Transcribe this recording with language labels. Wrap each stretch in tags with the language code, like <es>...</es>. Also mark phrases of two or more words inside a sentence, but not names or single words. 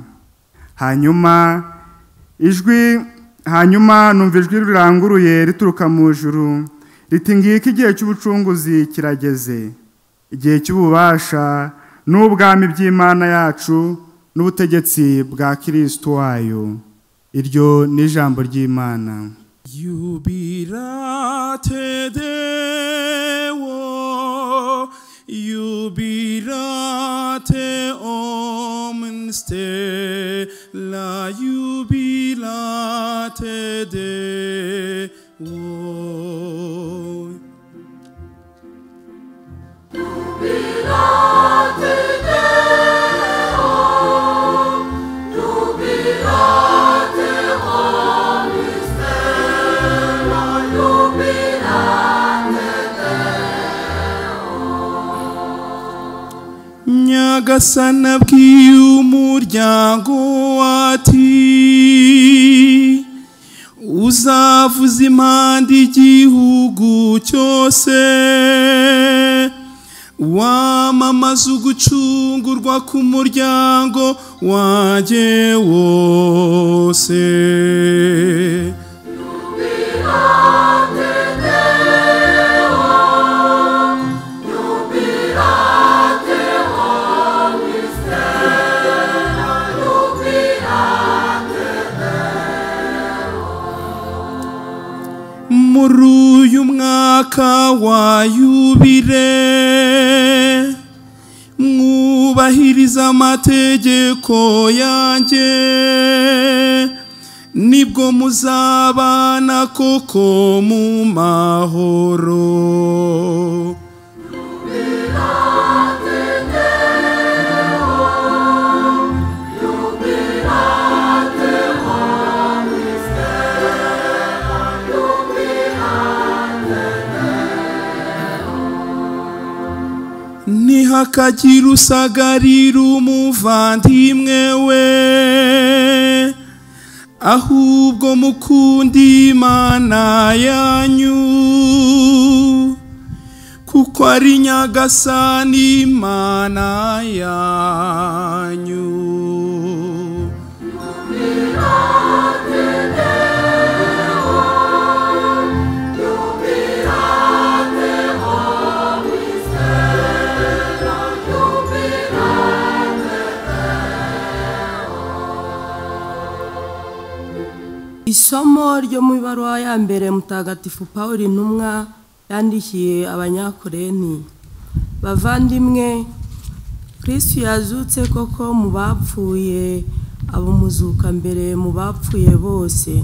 <rw>Hanyuma numva ijwi riranguruye rituruka mu ijuru riti, ngiki igihe cy'ubucunguzi kirageze, igihe cy'ububasha n'ubwami by'Imana yacu n'ubutegetsi bwa Kristo wayo. Iryo ni ijambo ry'Imana.</rw> <la>Jubilate Deo, jubilate omnes stella, jubilate Deo. Jubilate Deo, jubilate omnes stella, jubilate Deo.</la> <rw>Nyagasani abwiye umuryango ati, uzavuza impanda igihugu cyose, wamamaza ugucungurwa k'umuryango wanjye wose.</rw> <la>Jubilate Deo, jubilate omnes stella, jubilate Deo.</la> <rw>Muri uyu mwaka wa yubile, mwubahiriza amategeko yanjye, nibwo muzabana koko mu mahoro.</rw> <la>Jubilate Deo, jubilate omnes stella, jubilate Deo.</la> <rw>Ntihakagira usagarira umuvandimwe we, ahubwo mukunda Imana yanyu, kuko ari Nyagasani Imana yanyu.</rw> <la>Jubilate Deo, jubilate omnes stella, jubilate Deo.</la> <rw>Isomo ryo mu ibaruwa ya mbere Mutagatifu Pawulo intumwa yandikiye Abanyakorenti. Bavandimwe, Kristo yazutse koko mu bapfuye, abumuzuka mbere mu bapfuye bose.</rw>